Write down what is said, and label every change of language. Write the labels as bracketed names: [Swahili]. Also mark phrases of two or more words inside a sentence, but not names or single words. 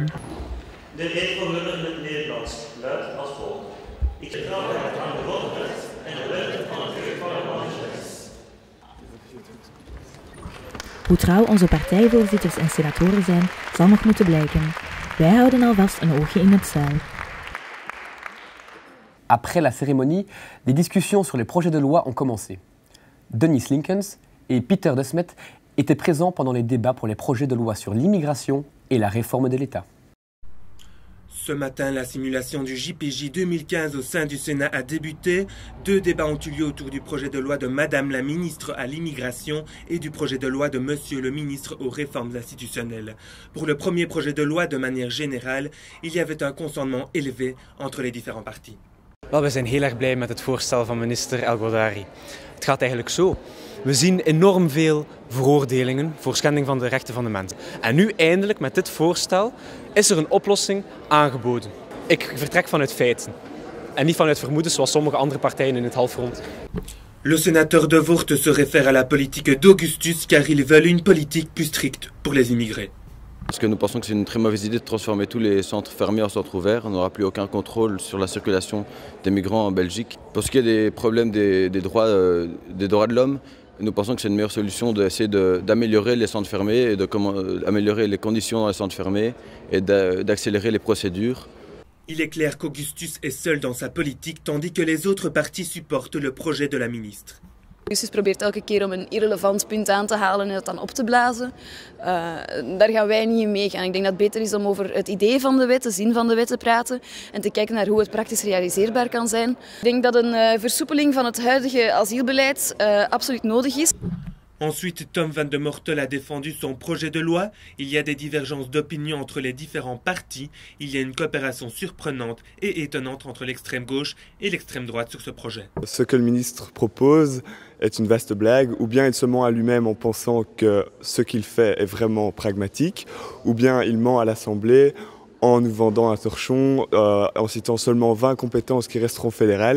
[Dutch] De eed van Lullen in het Nederlands luidt als volgt. Ik vertrouw aan de grondwet en de wetten van het parlement. Hoe trouw onze partijvoorzitters en senatoren zijn, zal nog moeten blijken. Wij houden alvast een oogje in het zeil. [French] Après la cérémonie, des discussions sur les projets de loi ont commencé. Denis Linkens et Peter De Smet étaient présents pendant les débats pour les projets de loi sur l'immigration et la réforme de l'État. Ce matin, la simulation du JPJ 2015 au sein du Sénat a débuté. 2 débats ont eu lieu autour du projet de loi de Madame la ministre à l'immigration et du projet de loi de Monsieur le ministre aux réformes institutionnelles. Pour le premier projet de loi, de manière générale, il y avait un consentement élevé entre les différents partis. [Dutch] Wel, we zijn heel erg blij met het voorstel van minister El Godari. Het gaat eigenlijk zo. We zien enorm veel veroordelingen voor schending van de rechten van de mens. En nu eindelijk met dit voorstel is er een oplossing aangeboden. Ik vertrek vanuit feiten en niet vanuit vermoedens zoals sommige andere partijen in het halfrond. [French] Le sénateur De Voort se réfère à la politique d'Augustus car ils veulent une politique plus stricte pour les immigrés. Parce que nous pensons que c'est une très mauvaise idée de transformer tous les centres fermés en centres ouverts. On n'aura plus aucun contrôle sur la circulation des migrants en Belgique. Pour ce qui est des problèmes des droits de l'homme, nous pensons que c'est une meilleure solution d'essayer d'améliorer les centres fermés et d'améliorer les conditions dans les centres fermés et d'accélérer les procédures. Il est clair qu'Augustus est seul dans sa politique tandis que les autres partis supportent le projet de la ministre. [Dutch] Augustus probeert elke keer om een irrelevant punt aan te halen en het dan op te blazen. Daar gaan wij niet in meegaan. Ik denk dat het beter is om over het idee van de wet, de zin van de wet te praten en te kijken naar hoe het praktisch realiseerbaar kan zijn. Ik denk dat een versoepeling van het huidige asielbeleid absoluut nodig is. [French] Ensuite, Tom van de Mortel a défendu son projet de loi. Il y a des divergences d'opinion entre les différents partis. Il y a une coopération surprenante et étonnante entre l'extrême gauche et l'extrême droite sur ce projet. Ce que le ministre propose est une vaste blague, ou bien il se ment à lui-même en pensant que ce qu'il fait est vraiment pragmatique, ou bien il ment à l'Assemblée en nous vendant un torchon, en citant seulement 20 compétences qui resteront fédérales.